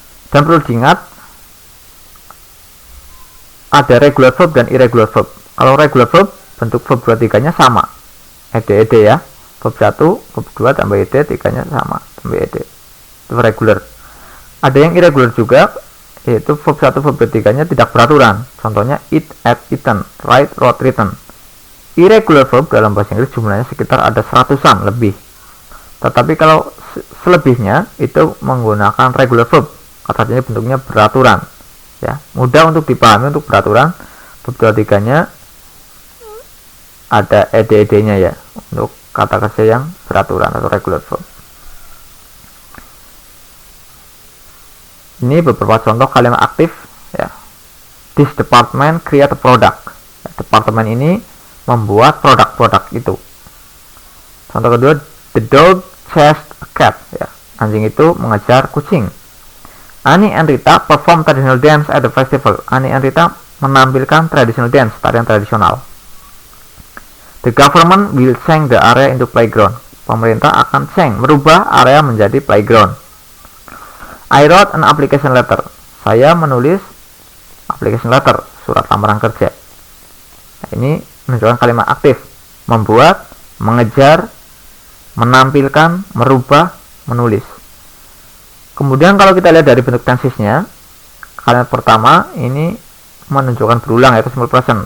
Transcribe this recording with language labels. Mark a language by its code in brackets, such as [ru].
[id] Dan perlu diingat, ada regular verb dan irregular verb. Kalau regular verb, bentuk verb 2, 3-nya sama. Ed, ya. Verb 1, verb 2 tambah ed, 3-nya sama. Tambah ed. Itu regular. Ada yang irregular juga, yaitu verb 1, verb 2, 3-nya tidak beraturan. Contohnya eat, ate, eaten, write, wrote, written. Irregular verb dalam bahasa Inggris jumlahnya sekitar ada 100-an lebih. Tetapi kalau selebihnya itu menggunakan regular verb. Katanya bentuknya beraturan. Ya, mudah untuk dipahami untuk beraturan. Verb 2, 3-nya ada ed-nya, ya, untuk kata kerja yang beraturan atau regular verb. Ini beberapa contoh kalimat aktif, ya. [en] This department create a product. [id] Ya, departemen ini membuat produk-produk itu. Contoh kedua, [en] the dog chased a cat. [id] Ya, anjing itu mengejar kucing. [en] Annie and Rita perform traditional dance at the festival. Annie and Rita [id] menampilkan [en] traditional dance, [id] tarian tradisional. [en] The government will change the area into playground. [id] Pemerintah akan [en] change, [id] merubah area menjadi [en] playground. I wrote an application letter. [id] Saya menulis application letter, surat lamaran kerja. Nah, ini menunjukkan kalimat aktif. Membuat, mengejar, menampilkan, merubah, menulis. Kemudian kalau kita lihat dari bentuk tensesnya, kalimat pertama ini menunjukkan berulang, yaitu simple present.